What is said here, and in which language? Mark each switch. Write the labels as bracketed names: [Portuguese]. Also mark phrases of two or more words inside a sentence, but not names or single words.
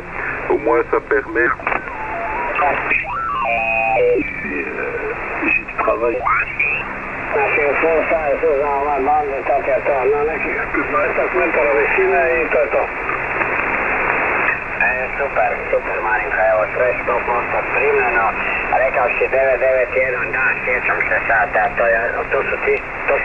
[French] Au moins, ça permet... J'ai du travail. Super, [Croatian] Marinka, evo sve 100% primljeno, rekao si 991, da, sjećam se sad, da, to su ti, to